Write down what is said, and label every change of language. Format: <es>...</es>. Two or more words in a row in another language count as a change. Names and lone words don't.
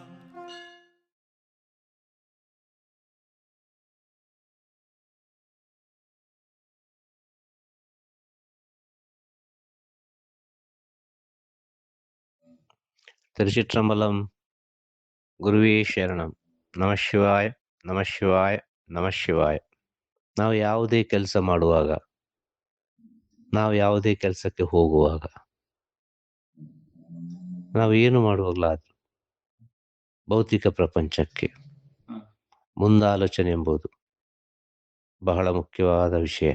<ta>திருச்சிற்றம்பலம்.</ta> <sa>ಗುರುವೇ ಶರಣಂ. ನಮಃ ಶಿವಾಯ, ನಮಃ ಶಿವಾಯ, ನಮಃ ಶಿವಾಯ.</sa> <kn>ನಾವು ಯಾವುದೇ ಕೆಲಸ ಮಾಡುವಾಗ, ನಾವು ಯಾವುದೇ ಕೆಲಸಕ್ಕೆ ಹೋಗುವಾಗ, ನಾವು ಏನು ಮಾಡುವಾಗಲಾದ್ರೂ ಭೌತಿಕ ಪ್ರಪಂಚಕ್ಕೆ ಮುಂದಾಲೋಚನೆ ಎಂಬುದು ಬಹಳ ಮುಖ್ಯವಾದ ವಿಷಯ.</kn>